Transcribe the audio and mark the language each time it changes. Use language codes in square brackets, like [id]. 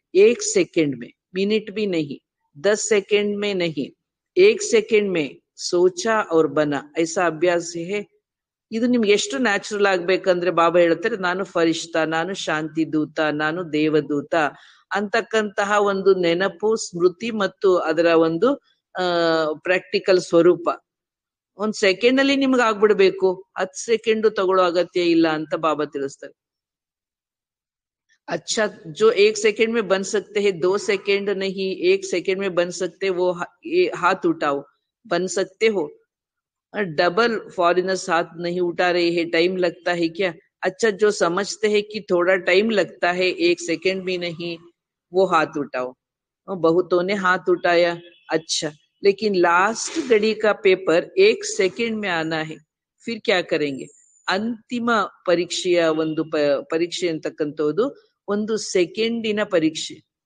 [hi] ಏಕ್ second May, minute B ನಹಿ, 10 second में नहीं, 1 सेकंड में सोचा और बना, ऐसा अभ्यास है. [kn] ಇದು ನಿಮ್ಗೆ ಎಷ್ಟು ನ್ಯಾಚುರಲ್ ಆಗ್ಬೇಕಂದ್ರೆ ಬಾಬಾ ಹೇಳ್ತಾರೆ ನಾನು ಫರಿಷ್ಠಾ, ನಾನು ಶಾಂತಿ ದೂತ, ನಾನು ದೇವದೂತ ಅಂತಕ್ಕಂತಹ ಒಂದು ನೆನಪು, ಸ್ಮೃತಿ ಮತ್ತು ಅದರ ಒಂದು ಪ್ರಾಕ್ಟಿಕಲ್ ಸ್ವರೂಪ ಒಂದ್ ಸೆಕೆಂಡ್ ಅಲ್ಲಿ ನಿಮ್ಗೆ ಆಗ್ಬಿಡ್ಬೇಕು. 10 ಸೆಕೆಂಡ್ ತಗೊಳ್ಳೋ ಅಗತ್ಯ ಇಲ್ಲ ಅಂತ ಬಾಬಾ ತಿಳಿಸ್ತಾರೆ. [hi] अच्छा जो 1 सेकंड में बन सकते हैं, 2 सेकंड नहीं 1 सेकंड में बन सकते, वो हाथ उठाओ, बन सकते हो. डबल फॉरेनर्स हाथ नहीं उठा रहे हैं, टाइम लगता है क्या? अच्छा जो समझते हैं कि थोड़ा टाइम लगता है, 1 सेकंड भी नहीं, वो हाथ उठाओ. बहुतों ने हाथ उठाया. अच्छा लेकिन लास्ट घड़ी का पेपर 1 सेकंड में आना है, फिर क्या करेंगे? [kn] ಅಂತಿಮ ಪರೀಕ್ಷೆಯ ಒಂದು ಪರೀಕ್ಷೆ ಅಂತಕ್ಕಂಥದ್ದು ಒಂದು ಸೆಕೆಂಡಿನ ಪರೀಕ್ಷೆ.